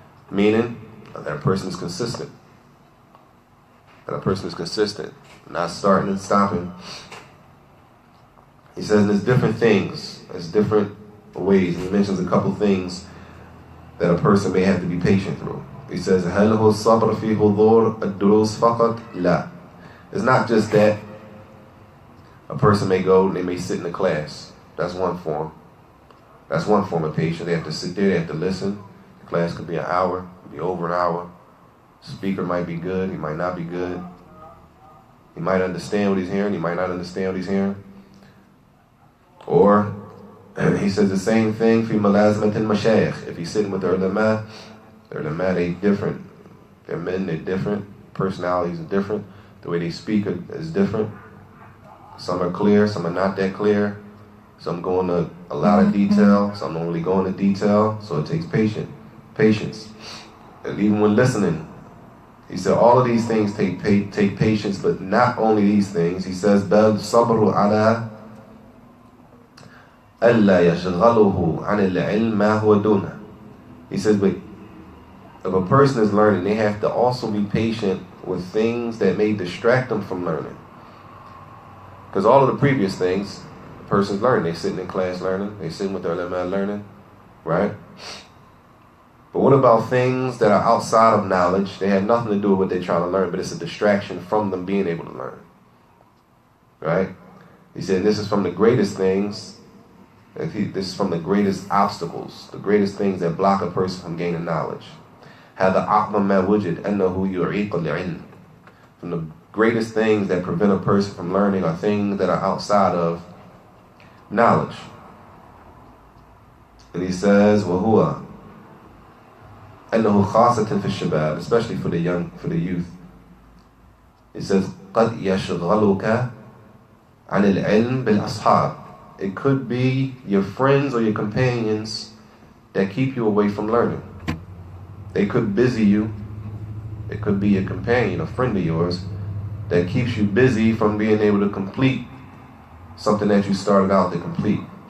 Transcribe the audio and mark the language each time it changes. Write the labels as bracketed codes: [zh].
[en] Meaning, that a person is consistent. Not starting and stopping. He says there's different things, there's different ways. He mentions a couple things that a person may have to be patient through. [ar] He says, هل هو الصبر في حضور الدروس فقط؟ لا. [en] It's not just that a person may go and they may sit in the class. That's one form. That's one form of patience. They have to sit there, they have to listen. The class could be an hour, could be over an hour. The speaker might be good, he might not be good. He might understand what he's hearing, he might not understand what he's hearing. Or, he says the same thing, في ملازمة المشايخ. If he's sitting with the ulama, they different. They're men, they're different. Personalities are different. The way they speak is different. Some are clear, some are not that clear. Some go into a lot of detail, some don't really go into detail. So it takes patience. And even when listening, he said all of these things take patience, but not only these things. He says, بل صبر على [ar] ألا يشغله عن العلم ما هو دونه. [en] He says, but if a person is learning, they have to also be patient with things that may distract them from learning. Because all of the previous things, the person's learning. They sitting in class learning. They sitting with their ulama learning, right? But what about things that are outside of knowledge? They have nothing to do with what they're trying to learn, but it's a distraction from them being able to learn, right? He said this is from the greatest things. This is from the greatest obstacles, the greatest things that block a person from gaining knowledge. [ar] هذا أعظم ما وجد أنه يعيق العلم. [en] From the greatest things that prevent a person from learning are things that are outside of knowledge. And he says, وهو أنه خاصة في الشباب, especially for the young, for the youth. [ar] He says, قد يشغلك عن العلم بالأصحاب. [en] It could be your friends or your companions that keep you away from learning. They could busy you. It could be a companion, a friend of yours, that keeps you busy from being able to complete something that you started out to complete.